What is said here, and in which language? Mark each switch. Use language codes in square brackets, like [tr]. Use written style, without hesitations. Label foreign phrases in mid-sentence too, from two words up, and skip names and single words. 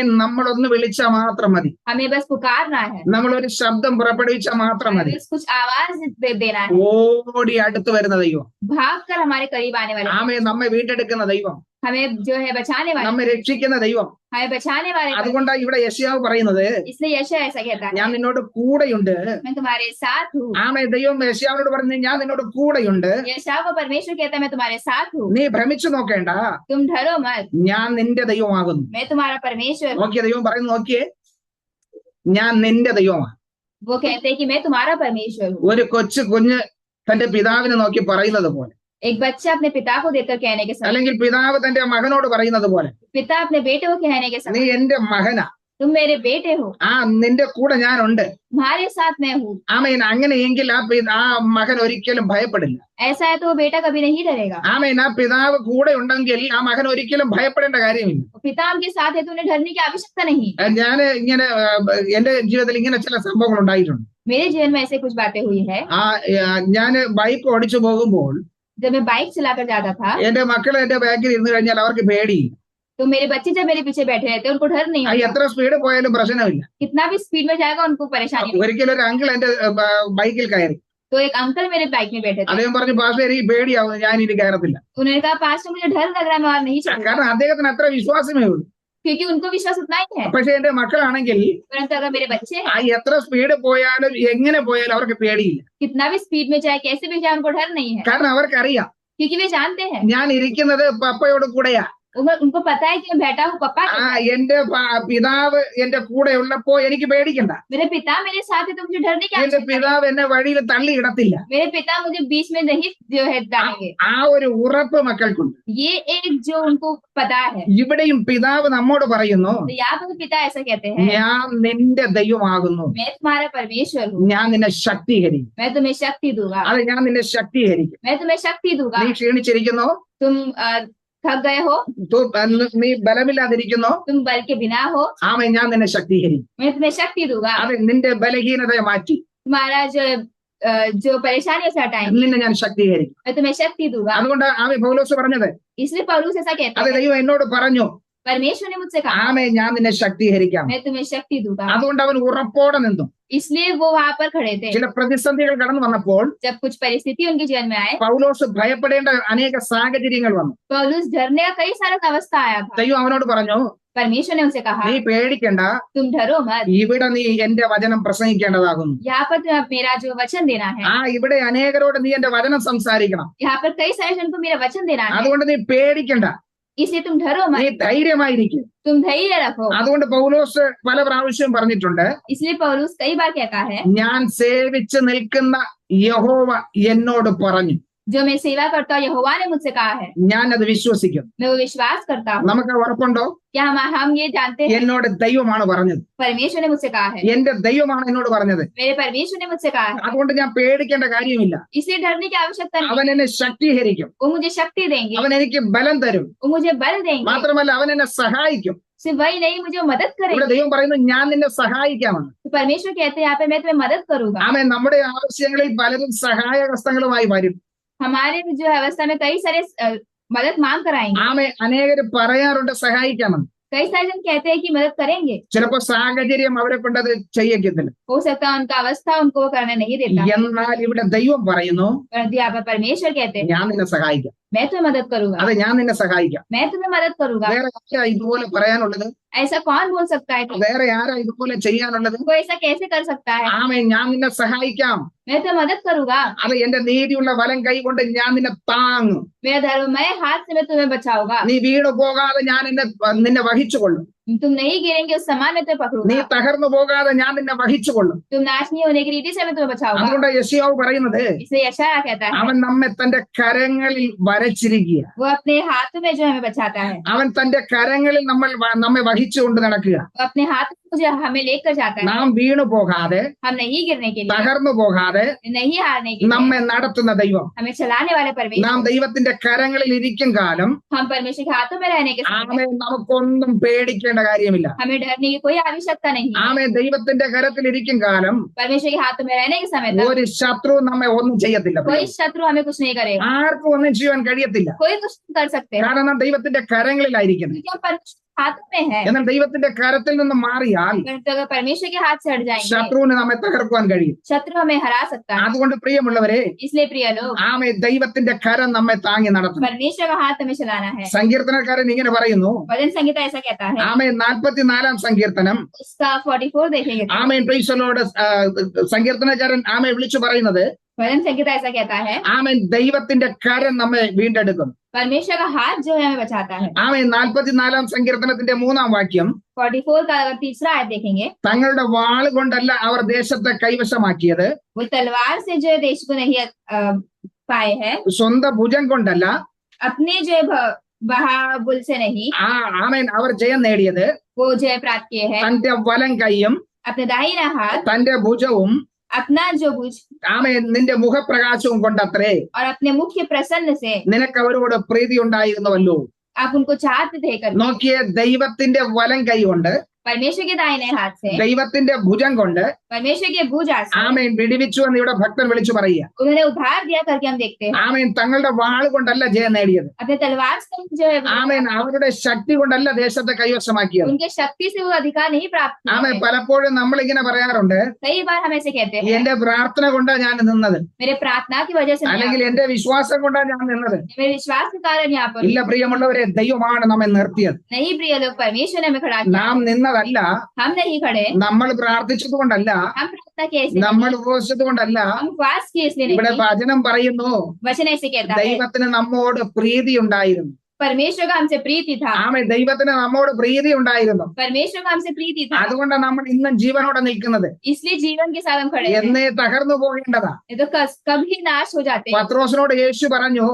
[ml] നമ്മളൊന്ന് വിളിച്ചാൽ മാത്രം മതി. [hi] हमें बस पुकारना है, [ml] നമ്മളൊരു ശബ്ദം പുറപ്പെടുവിച്ചാൽ മാത്രം മതി. [hi] बस कुछ आवाज देना है, [ml] ഓടി അടുത്ത് വരുന്ന ദൈവം, [hi] भाग कर हमारे करीब आने वाले, [ml] നമ്മെ വീണ്ടെടുക്കുന്ന ദൈവം, [hi] हमें जो है बचाने वाले, [ml] നമ്മെ രക്ഷിക്കുന്ന ദൈവം. [hi] हमें बचाने वाले। [ml] അതുകൊണ്ടാണ് ഇവിടെ യെശയ്യാവ് പറയുന്നത്, [hi] इसलिए यशायाह ऐसा कहता है, [ml] ഞാൻ നിന്നോട് കൂടെയുണ്ട്. [hi] मैं तुम्हारे साथ हूँ। [ml] ദൈവം യെശയ്യാവിനോട് പറഞ്ഞു, ഞാൻ നിന്നോട് കൂടെയുണ്ട്. [hi] यशायाह को परमेश्वर कहता है, मैं तुम्हारे साथ हूँ, [ml] നീ ഭ്രമിച്ചു നോക്കേണ്ട, [hi] तुम डरो मत, [ml] ഞാൻ നിന്റെ ദൈവമാകുന്നു. [hi] मैं तुम्हारा परमेश्वर हूँ। [ml] നോക്കിയ ദൈവം പറയുന്നു, നോക്കിയേ, ഞാൻ നിന്റെ ദൈവമാണ്. [hi] वो कहते हैं कि मैं तुम्हारा परमेश्वर हूँ। [ml] ഒരു കുഞ്ഞ് തന്റെ പിതാവിനെ നോക്കി പറയുന്നത് പോലെ, [hi] एक बच्चा अपने पिता को देखकर कहने के समय, [ml] അല്ലെങ്കിൽ പിതാവ് തന്റെ മകനോട് പറയുന്നത് പോലെ, [hi] पिता अपने बेटे को कहने के [ml] നീ [hi] समय, [ml] എന്റെ മകനാ, [hi] तुम मेरे बेटे हो, [ml] നിന്റെ കൂടെ ഞാനുണ്ട്. [hi] तुम्हारे साथ मैं हूँ। [ml] അങ്ങനെയെങ്കിൽ ആ മകൻ ഒരിക്കലും ഭയപ്പെടില്ല. [hi] ऐसा है तो वो बेटा कभी नहीं डरेगा। [ml] ആ പിതാവ് കൂടെ ഉണ്ടെങ്കിൽ ആ മകൻ ഒരിക്കലും ഭയപ്പെടേണ്ട കാര്യമില്ല. [hi] पिता उनके साथ है तो उन्हें डरने की आवश्यकता नहीं। [ml] ഞാൻ ഇങ്ങനെ എന്റെ ജീവിതത്തിൽ ഇങ്ങനെ ചില സംഭവങ്ങൾ ഉണ്ടായിട്ടുണ്ട്. [hi] मेरे जीवन में ऐसे कुछ बातें हुई है। [ml] ഞാൻ ബൈക്ക് ഓടിച്ചു പോകുമ്പോൾ [hi] जब मैं बाइक चलाकर जाता था, [ml] എന്റെ മക്കൾ എന്റെ ബാക്കിൽ ഇരുന്ന് കഴിഞ്ഞാൽ അവർക്ക് പേടിയില്ല. [hi] तो मेरे बच्चे जब मेरे पीछे बैठे रहते उनको डर नहीं होता। [ml] എത്ര സ്പീഡ് പോയാലും പ്രശ്നമില്ല. [hi] कितना भी स्पीड में जाएगा उनको परेशानी नहीं। [ml] ഒരിക്കലും ഒരു അങ്കിൾ എന്റെ ബൈക്കിൽ കയറി. [hi] तो एक अंकल मेरे बाइक में बैठे थे, [ml] അദ്ദേഹം പറഞ്ഞു, പാസ്റ്റർ എനിക്ക് പേടിയാവുന്നു, ഞാൻ ഇനി കയറത്തില്ല. [hi] उन्होंने कहा पास्टर मुझे डर लग रहा है, मैं और नहीं चलूंगा। [ml] കാരണം അദ്ദേഹത്തിന് അത്ര വിശ്വാസമേ ഉള്ളൂ. [hi] क्योंकि उनको विश्वास उतना ही है। [ml] പക്ഷെ എന്റെ മക്കളാണെങ്കിൽ [hi] परंतु अगर मेरे बच्चे हैं, [ml] എത്ര സ്പീഡ് പോയാലും എങ്ങനെ പോയാലും അവർക്ക് പേടിയില്ല. [hi] कितना भी स्पीड में जाए, कैसे भी जाए, उनको डर नहीं है। [ml] കാരണം അവർക്കറിയാം, [hi] क्योंकि वे जानते हैं, [ml] ഞാൻ ഇരിക്കുന്നത് പപ്പയോട് കൂടെയാ. [hi] उनको पता है कि मैं बैठा हूँ पप्पा के साथ। [ml] എന്റെ പിതാവ് എന്റെ കൂടെ ഉള്ളപ്പോ എനിക്ക് പേടിക്കണ്ട. [hi] मेरे पिता मेरे साथ है तो मुझे डरने की [ml] എന്റെ [hi] आवश्यकता नहीं। [ml] പിതാവ് എന്നെ വഴിയിൽ തള്ളിയിടത്തില്ല. [hi] मेरे पिता मुझे बीच में नहीं जो है डालेंगे। [ml] ഒരു ഉറപ്പ് മക്കൾക്കുണ്ട്. [hi] ये एक जो उनको पता है। [ml] ഇവിടെയും പിതാവ് നമ്മോട് പറയുന്നു, [hi] तो यहाँ पर पिता ऐसा कहते हैं, [ml] ഞാൻ നിന്റെ ദൈവമാകുന്നു, [hi] मैं तुम्हारा परमेश्वर हूँ, [ml] ഞാൻ നിന്നെ ശക്തീകരിക്കും. [hi] मैं तुम्हें शक्ति दूंगा, [ml] ഞാൻ നിന്നെ ശക്തീകരിക്കും. [hi] मैं तुम्हें शक्ति दूंगा। [ml] നീ ക്ഷീണിച്ചിരിക്കുന്നു, [hi] तुम थक गए हो, [ml] നീ ബലമില്ലാതിരിക്കുന്നു, [hi] तुम बल के बिना हो, [ml] ഞാൻ നിന്നെ ശക്തീകരിക്കും. [hi] मैं तुम्हें शक्ति दूंगा। [ml] നിന്റെ ബലഹീനതയെ മാറ്റി [hi] तुम्हारा जो परेशानियों से हटाएंगे, [ml] നിന്നെ ഞാൻ ശക്തീകരിക്കും. [hi] मैं तुम्हें शक्ति दूंगा। [ml] അതുകൊണ്ട് പൗലോസ് പറഞ്ഞത്, [hi] इसलिए पौलुस ऐसा कहता है, [ml] ദൈവം എന്നോട് പറഞ്ഞു, [hi] परमेश्वर ने मुझसे कहा, [ml] ഞാൻ നിന്നെ ശക്തീകരിക്കാം. [hi] मैं तुम्हें शक्ति दूंगा। [ml] അതുകൊണ്ട് അവൻ ഉറപ്പോടെ നിന്നു. [hi] इसलिए वो वहां पर खड़े थे। [ml] ചില പ്രതിസന്ധികൾ കടന്നു വന്നപ്പോൾ [hi] जब कुछ परिस्थिति उनके जीवन में आए, [ml] പൗലോസ് ഭയപ്പെടേണ്ട अनेक സാഹചര്യങ്ങൾ വന്നു. [hi] पौलुस डरने का कई सारा अवस्था आया था। [ml] ദൈവം അവനോട് പറഞ്ഞു, [hi] परमेश्वर ने उनसे कहा, [ml] നീ പേടിക്കണ്ട, [hi] तुम डरो मत, [ml] ഇവിടെ നീ എന്റെ വചനം പ്രസംഗിക്കേണ്ടതാകുന്നു. [hi] यहाँ पर तुम्हें मेरा जो वचन देना है, [ml] ഇവിടെ അനേകരോട് നീ എന്റെ വചനം സംസാരിക്കണം. [hi] यहाँ पर कई सारे जन को मेरा वचन देना है, [ml] അതുകൊണ്ട് നീ പേടിക്കണ്ട, [hi] इसलिए तुम डरो [ml] നീ [hi] मत, [ml] ധൈര്യമായിരിക്കും. [hi] तुम धैर्य रखो। [ml] അതുകൊണ്ട് പൗലോസ് പല പ്രാവശ്യം പറഞ്ഞിട്ടുണ്ട്, [hi] इसलिए पौलुस कई बार कहता है, [ml] ഞാൻ സേവിച്ച് നിൽക്കുന്ന യഹോവ എന്നോട് പറഞ്ഞു. [hi] जो मैं सेवा करता हूँ यहोवा ने मुझसे कहा है, [ml] ഞാൻ അത് വിശ്വസിക്കുന്നു. [hi] मैं वो विश्वास करता हूँ। [ml] നമുക്ക് ഉറപ്പുണ്ടോ? [hi] क्या हम ये जानते हैं, [ml] എന്നോട് ദൈവമാണ് പറഞ്ഞത്, [hi] परमेश्वर ने मुझसे कहा है, [ml] എന്റെ ദൈവമാണ് എന്നോട് പറഞ്ഞത്. [hi] मेरे परमेश्वर ने मुझसे कहा है, [ml] അതുകൊണ്ട് ഞാൻ പേടിക്കേണ്ട കാര്യമില്ല. [hi] इसलिए डरने की आवश्यकता नहीं। [ml] അവൻ എന്നെ ശക്തീകരിക്കും, [hi] वो मुझे शक्ति देंगे, [ml] അവൻ എനിക്ക് ബലം തരും. [hi] वो मुझे बल देंगे। [ml] മാത്രമല്ല അവൻ എന്നെ സഹായിക്കും. [hi] सिर्फ वही नहीं, मुझे मदद [ml] ഇവിടെ [hi] करेंगे। [ml] ദൈവം പറയുന്നു, ഞാൻ നിന്നെ സഹായിക്കാമെന്ന്. [hi] तो परमेश्वर कहते हैं यहाँ पे, मैं तुम्हें मदद करूंगा। [ml] നമ്മുടെ ആവശ്യങ്ങളിൽ പലരും സഹായഹസ്തങ്ങളുമായി വരും. [hi] हमारे जो अवस्था में कई सारे मदद मांग कर आएंगे। [ml] അനേകർ പറയാറുണ്ട് സഹായിക്കാമെന്ന്. [hi] कई सारे जन कहते हैं कि मदद करेंगे, [ml] ചിലപ്പോ സാഹചര്യം അവരെ കൊണ്ടത് ചെയ്യിക്കത്തില്ല. [hi] हो सकता है उनका अवस्था उनको वो करने नहीं देता, [ml] എന്നാൽ ഇവിടെ ദൈവം പറയുന്നു, [hi] परंतु यहाँ पर परमेश्वर कहते हैं, [ml] ഞാൻ നിന്നെ സഹായിക്കാം. [hi] मैं तुम्हें मदद करूंगा, [ml] അത് ഞാൻ നിന്നെ സഹായിക്കാം. [hi] मैं तुम्हें मदद करूंगा। [ml] വേറെ ആരാ ഇതുപോലെ പറയാനുള്ളത്? [hi] ऐसा कौन बोल सकता है? [ml] വേറെ ആരാ ഇതുപോലെ ചെയ്യാനുള്ളത്? [hi] कोई ऐसा कैसे कर सकता है? [ml] ആമേൻ, ഞാൻ നിന്നെ സഹായിക്കാം. [hi] मैं तुम्हें मदद करूंगा, [ml] അത് എന്റെ നീതിയുള്ള വലം കൈ കൊണ്ട് ഞാൻ നിന്നെ താങ്ങും. [hi] मेरा धर्ममय हाथ से मैं तुम्हें बचाऊंगा, [ml] നീ വീണു പോകാതെ ഞാൻ നിന്നെ വഹിച്ചുകൊള്ളും. [hi] तुम नहीं गिरेंगे उस समान में तुम्हें [ml] നീ [hi] पकड़ूंगा, [ml] തകർന്നു പോകാതെ ഞാൻ നിന്നെ വഹിച്ചുകൊള്ളും. [hi] तुम नाश नहीं होने की रीति से मैं तुम्हें बचाऊंगा। [ml] അതുകൊണ്ട് യെശയ്യാവ് പറയുന്നത്, [hi] इसलिए यशायाह कहता है [ml] അവൻ നമ്മെ തന്റെ കരങ്ങളിൽ വരച്ചിരിക്കുക. [hi] वो अपने हाथों में जो हमें बचाता है, [ml] അവൻ തന്റെ കരങ്ങളിൽ നമ്മെ വഹിച്ചുകൊണ്ട് നടക്കുക. [hi] वो अपने हाथ में मुझे हमें लेकर जाता है, [ml] നാം വീണു പോകാതെ [hi] हम नहीं गिरने के लिए, [ml] തകർന്നു പോകാതെ [hi] नहीं हारने के लिए, [ml] നമ്മെ നടത്തുന്ന ദൈവം. [hi] हमें चलाने वाले परमेश्वर। [ml] നാം ദൈവത്തിന്റെ കരങ്ങളിൽ ഇരിക്കും കാലം [hi] हम परमेश्वर के हाथों में रहने के समय [ml] ആമേൻ നമുക്കൊന്നും പേടിക്കേണ്ട കാര്യമില്ല. [hi] हमें डरने की कोई आवश्यकता नहीं है। [ml] ആമേൻ ദൈവത്തിന്റെ കരത്തിൽ ഇരിക്കും കാലം [hi] परमेश्वर के हाथों में रहने के समय तक [ml] ഒരു ശത്രു നമ്മെ ഒന്നും ചെയ്യത്തില്ല. [hi] कोई शत्रु हमें कुछ नहीं करेगा, [ml] ആർക്കും ഒന്നും ചെയ്യാൻ കഴിയത്തില്ല. [hi] कोई कुछ नहीं कर सकते, [ml] കാരണം നാം ദൈവത്തിന്റെ കരങ്ങളിലായിരിക്കുന്നത്. [hi] क्योंकि हम परमेश्वर के हाथों में है। [ml] എന്നാൽ ദൈവത്തിന്റെ കരത്തിൽ നിന്ന് മാറിയാൽ [hi] तो अगर परमेश्वर के हाथ से हट जाएंगे, [ml] ശത്രുവിന് നമ്മെ തകർക്കുവാൻ കഴിയും. [hi] शत्रु हमें हरा सकता है। [ml] അതുകൊണ്ട് പ്രിയമുള്ളവരെ, [hi] इसलिए प्रिय लोग, [ml] ആമേൻ ദൈവത്തിന്റെ കരം നമ്മെ താങ്ങി നടത്തും. [hi] परमेश्वर का हाथ हमें चलाना है। [ml] സങ്കീർത്തനക്കാരൻ ഇങ്ങനെ പറയുന്നു. [hi] भजन संगीता ऐसा कहता है, [ml] ആമേൻ 44 സങ്കീർത്തനം. [hi] उसका 44 देखेंगे तो [en] Amen praise the Lord. [ml] സങ്കീർത്തനക്കാരൻ ആമേൻ വിളിച്ചു പറയുന്നത്, [hi] भजन संगीता ऐसा कहता है, [ml] ആമേൻ ദൈവത്തിന്റെ കരം നമ്മെ വീണ്ടെടുക്കും. [hi] परमेश्वर का हाथ जो है हमें बचाता है। [ml] ആമേൻ 44 സങ്കീർത്തനത്തിന്റെ 3-ാം വാക്യം, [hi] 44 का अगर तीसरा आयत देखेंगे, [ml] തങ്ങളുടെ വാൾ കൊണ്ടല്ല അവർ ദേശത്തെ കൈവശമാക്കിയത്, [hi] वो तलवार से जो है देश को नहीं पाए हैं, [ml] സ്വന്തം ഭുജം കൊണ്ടല്ല, [hi] अपने जो है बहाबुल से नहीं, [ml] ആമേൻ അവർ ജയം നേടിയത് [hi] वो जय प्राप्त किए हैं [ml] തന്റെ വലം കൈയും [hi] अपने दाहिना हाथ, [ml] തന്റെ ഭുജവും [hi] अपना जो भुज [ml] ആമേൻ നിന്റെ മുഖപ്രകാശവും കൊണ്ടത്രേ [hi] और अपने मुख्य प्रसन्न से [ml] നിനക്ക് അവരോട് പ്രീതി ഉണ്ടായിരുന്നുവല്ലോ. [hi] आप उनको चाहते थे कर। [ml] നോക്കിയേ, ദൈവത്തിന്റെ വലം കൈ കൊണ്ട്, [hi] परमेश्वर के दाहिने हाथ से, [ml] ദൈവത്തിന്റെ ഭുജം കൊണ്ട് [hi] परमेश्वर के भुजा से [ml] ആമേൻ വിടിവിച്ചു എന്ന് ഇവിടെ ഭക്തൻ വിളിച്ചു പറയുക. [hi] उन्होंने उद्धार दिया करके हम देखते हैं। [ml] ആമേൻ തങ്ങളുടെ വാൾ കൊണ്ടല്ല ജയം നേടിയത്. [hi] अपने तलवार से जो है [ml] ആമേൻ അവരുടെ ശക്തി കൊണ്ടല്ല ദേശത്തെ കൈവശമാക്കിയത്. [hi] उनके शक्ति से वो अधिकार नहीं प्राप्त किया [ml] ആമേൻ [hi] है। [ml] പലപ്പോഴും നമ്മളിങ്ങനെ പറയാറുണ്ട്, [hi] कई बार हम ऐसे कहते हैं, [ml] എന്റെ പ്രാർത്ഥന കൊണ്ടാ ഞാൻ നിന്നത്, [hi] मेरे प्रार्थना की वजह से मैं [ml] അല്ലെങ്കിൽ എന്റെ വിശ്വാസം കൊണ്ടാ ഞാൻ നിന്നത്. [hi] मेरे विश्वास के कारण यहाँ पर [ml] ഇല്ല പ്രിയമുള്ളവരെ, ദൈവമാണ് നമ്മെ നിർത്തിയത്. [hi] नहीं प्रिय लोग, परमेश्वर ने हमें खड़ा किया। [ml] നാം നിന്നതല്ല, [hi] हम नहीं खड़े, [ml] നമ്മൾ പ്രാർത്ഥിച്ചത് കൊണ്ടല്ല, [hi] हम प्रार्थना किए इसलिए [ml] നമ്മൾ [hi] नहीं, [ml] ഉപവസിച്ചത് കൊണ്ടല്ല. [hi] हम उपवास किए इसलिए [ml] ഇവിടെ [hi] नहीं। [ml] വചനം പറയുന്നു, [hi] वचन ऐसे कहता है, [ml] ദൈവത്തിന് നമ്മോട് പ്രീതി ഉണ്ടായിരുന്നു. [hi] परमेश्वर का हमसे प्रीति था, [ml] ആമേൻ ദൈവത്തിന് നമ്മോട് പ്രീതി ഉണ്ടായിരുന്നു. [hi] परमेश्वर का हमसे प्रीति था, [ml] അതുകൊണ്ടാണ് നമ്മൾ ഇന്നും ജീവനോടെ നിൽക്കുന്നത്. [hi] इसलिए जीवन के साथ हम खड़े हैं। [ml] എന്നേ തകർന്നു പോകേണ്ടതാ. [hi] ये तो कभी नाश हो जाते हैं। [ml] പത്രോസിനോട് യേശു പറഞ്ഞു,